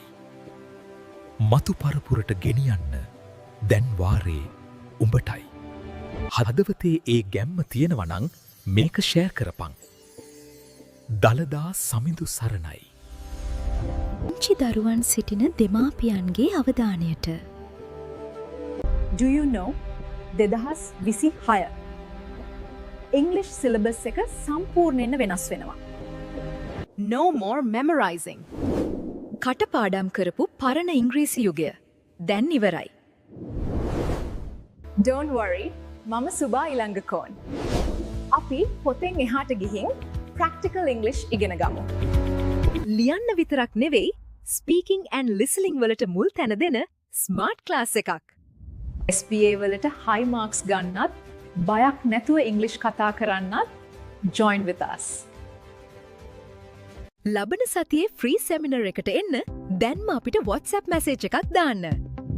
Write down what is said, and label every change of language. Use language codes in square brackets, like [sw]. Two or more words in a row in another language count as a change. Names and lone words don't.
[si] මතු පරපුරට ගෙනියන්න දැන් වාරේ උඹටයි. හදවතේ ඒ ගැම්ම තියෙනවනං මේක ෂෙයා කරපන්. දළදා සමිඳු සරණයි. පුංචි දරුවන් සිටින දෙමාපියන්ගේ අවධානයට. [en] Do you know 2026 English syllabus [si] එක සම්පූර්ණයෙන් වෙනස් වෙනවා. [en] No more memorizing. [si] කටපාඩම් කරපු පරණ ඉංග්‍රීසි යුගය දැන් ඉවරයි. [en] Don't worry, [si] මම සුබා ඉලංගකෝන්. අපි පොතෙන් එහාට ගිහින් [en] practical English [si] ඉගෙන ගමු. ලියන්න විතරක් නෙවෙයි, [en] speaking and listening [si] වලට මුල් තැන දෙන [en] smart class [si] එකක්. SPA වලට [en] high marks [si] ගන්නත්, බයක් නැතුව English කතා කරන්නත් [en] join with us. [si] ලබන සතියේ [en] free seminar [si] එකට එන්න දැන්ම අපිට WhatsApp මැසේජ් එකක් දාන්න.